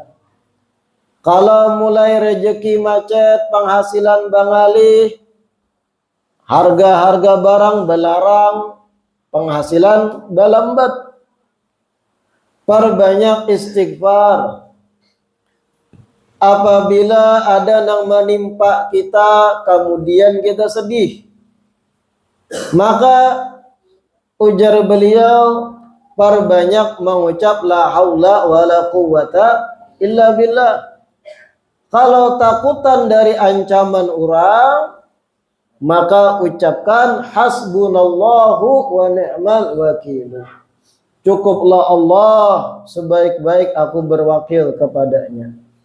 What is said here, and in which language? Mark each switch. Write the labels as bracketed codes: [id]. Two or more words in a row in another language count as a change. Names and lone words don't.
[id] Kalau mulai rezeki macet, penghasilan bangalih, harga-harga barang belarang, penghasilan balambat, perbanyak istighfar. Apabila ada yang menimpa kita, kemudian kita sedih, maka ujar beliau, perbanyak mengucap [ar] la haula wa la quwwata illa billah. [id] Kalau takutan dari ancaman orang, maka ucapkan [ar] hasbunallahu wa ni'mal wakil. [id] Cukuplah Allah, sebaik-baik aku berwakil kepadanya.